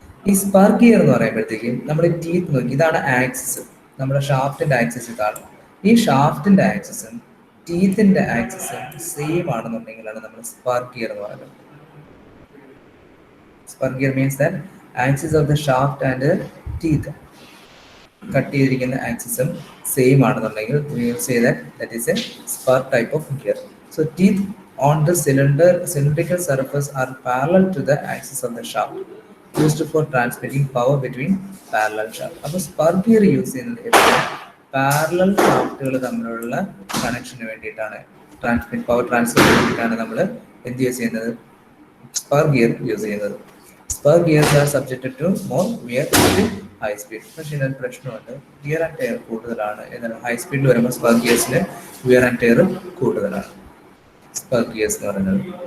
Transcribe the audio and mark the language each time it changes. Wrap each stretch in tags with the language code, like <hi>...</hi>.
<ml>ഈ spur gear എന്ന് പറയുമ്പോഴത്തേക്കും നമ്മുടെ ടീത്ത് നോക്കി, ഇതാണ് ആക്സിസ്, നമ്മുടെ ഷാഫ്റ്റിന്റെ ആക്സിസ് ഇതാണ്. ഈ ഷാഫ്റ്റിന്റെ ആക്സിസും ടീത്തിന്റെ ആക്സിസും സെയിം ആണെന്നുണ്ടെങ്കിലാണ് നമ്മൾ സ്പർ ഗിയർ എന്ന് പറയുന്നത്.</ml> <en>Spur gear means that axis of the shaft and teeth</en> <ml>cut ചെയ്തിരിക്കുന്ന ആക്സിസും സെയിം ആണെന്നുണ്ടെങ്കിൽ</ml> <en>we will say that that is a spur type of gear. So teeth on the cylindrical surface are parallel to the axis of the shaft, used for transmitting power between parallel shaft.</en> <ml>അപ്പോൾ spur gear use ചെയ്യുന്നത് എപ്പോഴും parallel ഷാഫ്റ്റുകൾ തമ്മിലുള്ള കണക്ഷന് വേണ്ടിയിട്ടാണ്, power transfer വേണ്ടിയിട്ടാണ് നമ്മൾ എന്ത് use ചെയ്യുന്നത്, spur gear use ചെയ്യുന്നത്.</ml> <en>Spur gears are subjected to more wear with high speed.</en> <ml>പക്ഷേ ഇതിനൊരു പ്രശ്നമുണ്ട്, വിയർ ആൻഡ് ടയർ കൂടുതലാണ്. എന്നാൽ ഹൈ സ്പീഡിൽ വരുമ്പോൾ സ്പർ ഗിയേഴ്സിന് വിയർ ആൻഡ് ടയർ കൂടുതലാണ്, സ്പർ ഗിയേഴ്സ് എന്ന് പറയുന്നത്.</ml>